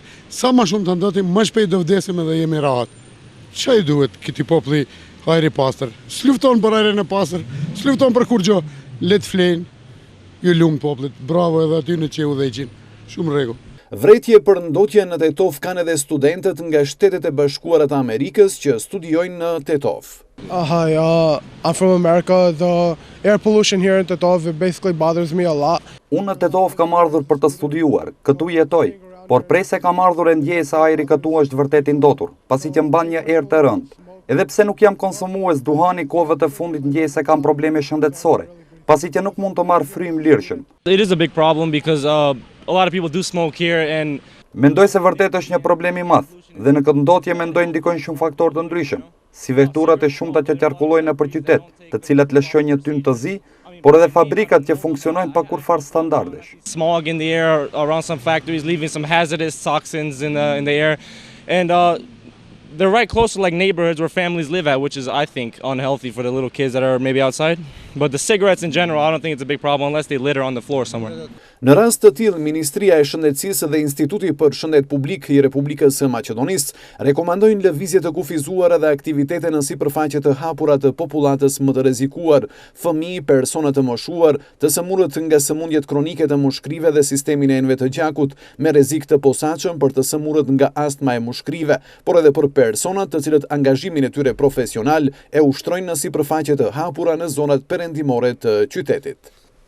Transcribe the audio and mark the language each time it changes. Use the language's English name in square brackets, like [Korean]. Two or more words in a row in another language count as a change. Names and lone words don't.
[Albanian] Sa ma shumë të ndotim, ma shpejt do vdesim edhe jemi rahat. Çaj duhet këti populli ajri pastër? S'lufton për ajrin e pastër, s'lufton për kur gjo, let flenë, ju lumë popullit, bravo edhe atyne që u dhejqin, shumë rregull. Vretje për ndotje në Tetov kanë edhe studentët nga Shtetet e Bashkuara të Amerikës që studiojnë në Tetov. [English] Hi, I'm from America. The air pollution here in Tetov basically bothers me a lot. [Albanian] Unë në Tetov kam ardhur për të studiuar, këtu jetoj, por prej se kam ardhur e ndjej se ajri këtu është vërtet i ndotur, pasi që mban një erë të rëndë. Edhe pse nuk jam konsumues duhani kohëve të fundit ndjej se kam probleme shëndetësore, pasi që nuk mund të marr frym lirshëm. [English] It is a big problem because a lot of people do smoke here and [Albanian] mendoj se vërtet është një problem i madh dhe në këtë ndotje mendoj ndikojnë shumë faktorë të ndryshëm, si veturat e shumta që qarkullojnë nëpër qytet, të cilat lëshojnë një tymë të zi, por edhe fabrikat që funksionojnë pa kurfar standardesh. [English] Smog in the air around some factories leaving some hazardous toxins in the air and they're right close to like neighborhoods where families live at, which is, I think, unhealthy for the little kids that are maybe outside. But the cigarettes in general, I don't think it's a big problem unless they litter on the floor somewhere. [Albanian] Në rast të tillë, Ministria e Shëndetësisë dhe Instituti për Shëndet Publik i Republikës së Maqedonisë rekomandojnë lëvizje të kufizuara dhe aktivitete në sipërfaqe të hapura të popullatës më të rrezikuar, fëmijë, persona të moshuar, të sëmurët nga sëmundjet kronike të mushkrive dhe sistemin e enëve të gjakut, me rrezik të posaçëm për të sëmurët nga astma e mushkrive, por edhe për personat të cilët angazhimin e tyre profesional e ushtrojnë në sipërfaqe të hapura në zonat perëndimore të qytetit.